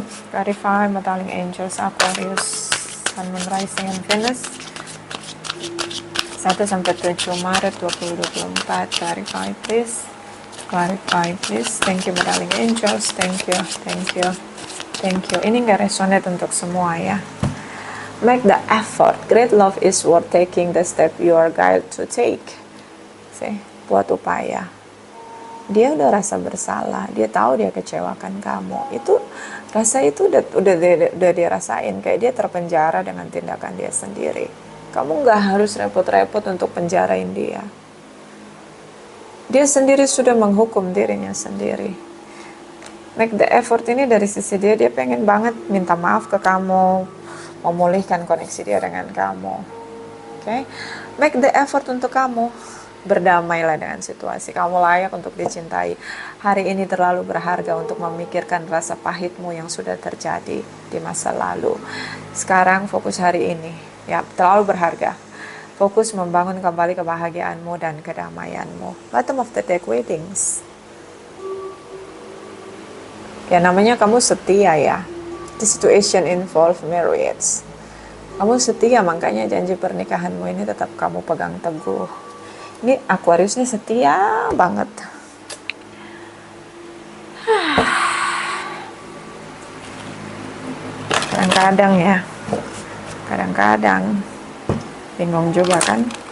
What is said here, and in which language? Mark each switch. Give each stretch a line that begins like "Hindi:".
English: Clarify, Battling Angels, Aquarius, Sun, Moon, Rising, and Venus. 1-7 Maret 2024. Clarify please. Clarify please. Thank you Battling Angels. Thank you. Thank you. Thank you.
Indonesian: Ini nggak resonate untuk semua ya.
English: Make the effort. Great love is worth taking the step you are guided to take. See,
Indonesian: buat upaya. Dia udah rasa bersalah, dia tahu dia kecewakan kamu. Itu rasa itu udah dia rasain, kayak dia terpenjara dengan tindakan dia sendiri. Kamu nggak harus repot-repot untuk penjarain dia. Dia sendiri sudah menghukum dirinya sendiri.
English: Make the effort
Indonesian: ini dari sisi dia pengen banget minta maaf ke kamu, memulihkan koneksi dia dengan kamu.
English: Okay? Make the effort
Indonesian: untuk kamu. Berdamailah dengan situasi. Kamu layak untuk dicintai. Hari ini terlalu berharga untuk memikirkan rasa pahitmu yang sudah terjadi di masa lalu. Sekarang fokus hari ini. Ya, terlalu berharga. Fokus membangun kembali kebahagiaanmu dan kedamaianmu.
English: Bottom of the deck, weddings.
Indonesian: Ya, namanya kamu setia ya.
English: The situation involve marriage.
Indonesian: Kamu setia, makanya janji pernikahanmu ini tetap kamu pegang teguh. Ini Aquarius ini setia banget. Kadang-kadang ya, kadang-kadang bingung juga kan.